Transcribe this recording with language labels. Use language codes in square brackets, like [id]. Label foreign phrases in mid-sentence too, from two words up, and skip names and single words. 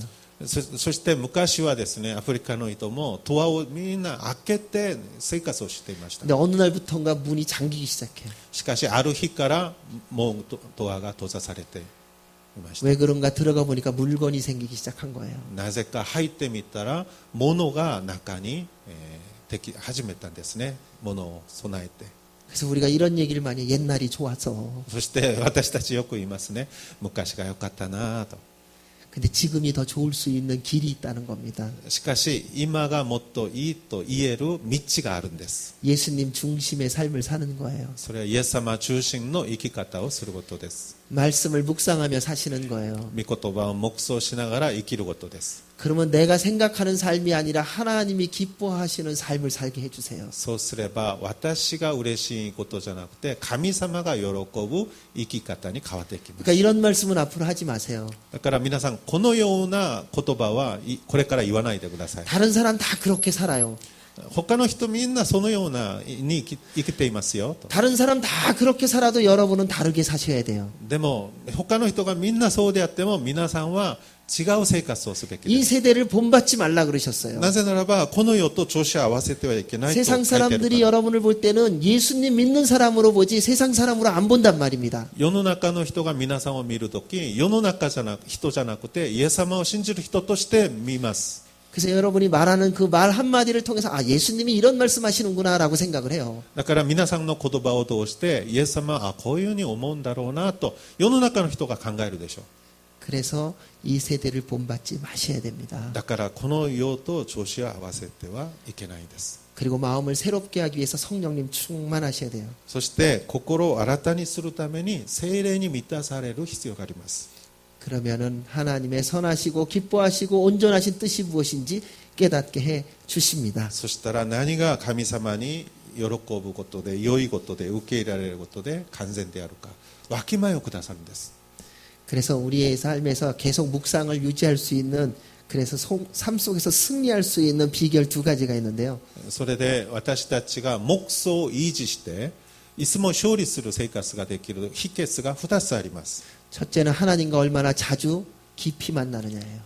[ja] そして昔はですねアフリカの人もドアをみんな開けて生活をしていました。 [ko] 근데 어느 날부터인가 문이 잠기기 시작해요. [ja] しかしある日からもうドアが閉ざされていました。 [ko] 왜 그런가 들어가 보니까 물건이 생기기 시작한 거예요. [ja] なぜか入ってみたら物が中に、でき始めたんですね。物を備えて。 [ko] 그래서 우리가 이런 얘기를 많이 해요. 옛날이 좋아서. [ja] そして私たちよく言いますね。昔が良かったなと。 [ko] 근데 지금이 더 좋을 수 있는 길이 있다는 겁니다. [ja] しかし今がもっといいと言える道があるんです。 [ko] 예수님 중심의 삶을 사는 거예요. [ja] それはイエス様中心の生き方をすることです。 [ko] 말씀을 묵상하며 사시는 거예요. [ja] 御言葉を黙想しながら生きることです。 [ko] 그러면 내가 생각하는 삶이 아니라 하나님이 기뻐하시는 삶을 살게 해주세요. [ja] そうすれば私が嬉しいことじゃなくて神様が喜ぶ生き方に変わっていきます。 [ko] 그러니까 이런 말씀은 앞으로 하지 마세요. [ja] だから皆さんこのような言葉はこれから言わないでください。 [ko] 다른 사람 다 그렇게 살아요. [ja] 他の人みんなそのようなに生きていますよと。 [ko] 다른 사람 다 그렇게 살아도 여러분은 다르게 사셔야 돼요. [ja] でも他の人がみんなそうであっても皆さんは違う生活をすべき [ko] 이 [ja] です。 [ko] 세대를 본받지 말라 그러셨어요. [ja] なぜならばこの世と調子を合わせてはいけないと書 [ko] 세상 [ja] いてあるから [ko] 사람들이 여러분을 볼 때는 예수님 믿는 사람으로 보지 세상 사람으로 안 본단 말입니다. [ja] 世の中の人が皆さんを見るとき世の中じゃなく人じゃなくてイエス様を信じる人として見ます。 [ko] 그래서 여러분이 말하는 그 말 한마디를 통해서 아 예수님이 이런 말씀하시는구나 라고 생각을 해요. [ja] だから皆さんの言葉を通してイエス様はこういうふうに思うんだろうなと世の中の人が考えるでしょう。 [ko] 그래서 이 세대를 본받지 마셔야 됩니다. [ja] だからこの世と調子を合わせてはいけないんです。 [ko] 그리고 마음을 새롭게 하기 위해서 성령님 충만하셔야 돼요. [ja] そして心を新たにするために聖霊に満たされる必要があります。 [ko] 그러면은 하나님의 선하시고 기뻐하시고 온전하신 뜻이 무엇인지 깨닫게 해 주십니다. [ja] そしたら何が神様に喜ぶことで良いことで受け入れられることで完全であるかわきまえをくださるんです。 [ko] 그래서 우리의 삶에서 계속 묵상을 유지할 수 있는 그래서 삶 속에서 승리할 수 있는 비결 두 가지가 있는데요. [ja] それで私たちが黙想を維持していつも勝利する生活ができる秘訣が2つあります。 [ko] 첫째는 하나님과 얼마나 자주 깊이 만나느냐예요.